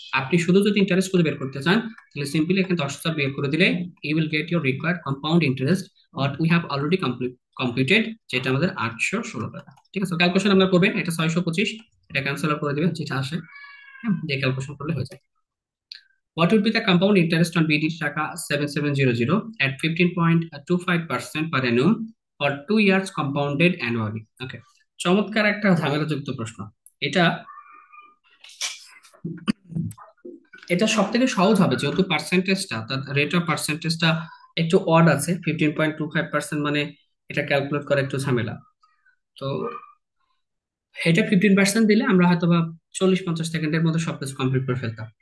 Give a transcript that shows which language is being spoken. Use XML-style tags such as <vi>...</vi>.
<bn>আপনি শুধু যদি ইন্টারেস্ট খুঁজে বের করতে চান, তাহলে সিম্পলি এখানে 10,000 বের করে দিলে</bn> <en>you will get your required compound interest, but we have already computed,</en> <bn>যেটা আমাদের 816 টাকা। ঠিক আছে, ক্যালকুলেশন আমরা করবেন, এটা 625, এটা ক্যান্সেল করে দিবেন যেটা আসে, হ্যাঁ, দিয়ে ক্যালকুলেশন করলে হয়ে যায়।</bn> <en>What would be the compound interest on BD taka 7700 at 15.25% per annum for 2 years compounded annually?</en> <bn>Okay, চমৎকার একটা ঝামেলাযুক্ত প্রশ্ন। এটা এটা সব থেকে সহজ হবে, যেহেতু পার্সেন্টেজটা, অর্থাৎ রেট অফ পার্সেন্টেজটা একটু অড আছে, 15.25%, মানে এটা ক্যালকুলেট করা একটু ঝামেলা। তো এটা 15% দিলে আমরা হয়তো বা 40 50 সেকেন্ডের মধ্যে সবকিছু কমপ্লিট করে ফেলতাম।</bn>